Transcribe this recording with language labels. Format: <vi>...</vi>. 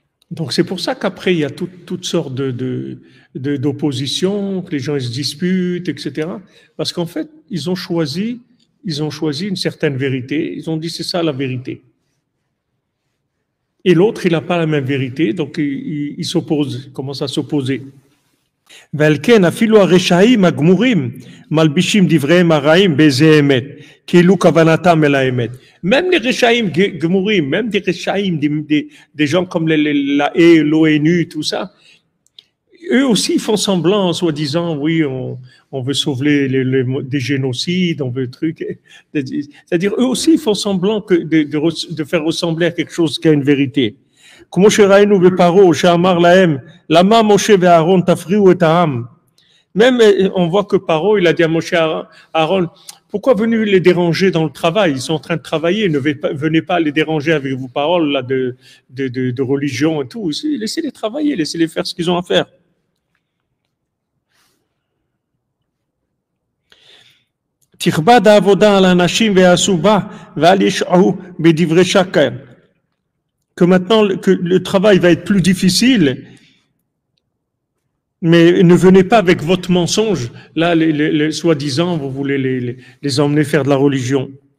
<fr>Donc c'est pour ça qu'après, il y a toutes sortes d'oppositions, que les gens ils se disputent, etc. Parce qu'en fait, ils ont choisi une certaine vérité, ils ont dit c'est ça la vérité. Et l'autre, il n'a pas la même vérité, donc il s'oppose, il commence à s'opposer.</fr> <he>ועל אפילו הרשעים הגמורים מלבישים דבריהם הרעים באיזה אמת, כאילו כוונתם אל האמת.</he> <fr>Même les</fr> <he>רשעים גמורים,</he> <fr>même des רשעים, des gens comme l'ONU, tout ça, eux aussi font semblant en soi-disant, oui, on veut sauver des génocides, on veut trucs. C'est-à-dire, eux aussi font semblant de faire ressembler à quelque chose qui a une vérité.</fr> <he>כמו שראינו בפרעה, שאמר להם, למה משה ואהרון תפריעו את העם?</he> <fr>Même, on voit que Paro, il a dit à Moshe Aaron, pourquoi venez les déranger dans le travail? Ils sont en train de travailler, venez pas les déranger avec vos paroles là, de religion et tout. Laissez-les travailler, laissez-les faire ce qu'ils ont à faire.</fr> <he>תכבד העבודה על האנשים ויעשו בה, ואל ישעו בדברי שקר.</he> <fr>Que maintenant que le travail va être plus difficile, mais ne venez pas avec votre mensonge. Là, soi-disant, vous voulez les emmener faire de la religion.</fr>